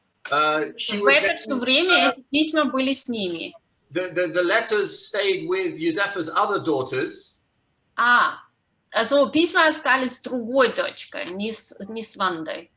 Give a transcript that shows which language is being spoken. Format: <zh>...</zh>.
<ru>В это все время эти письма были с ними.</ru> <en>The letters stayed with Юзефe's other daughters.</en> <ru>Also письма остались с другой дочкой, не с Вандой.</ru>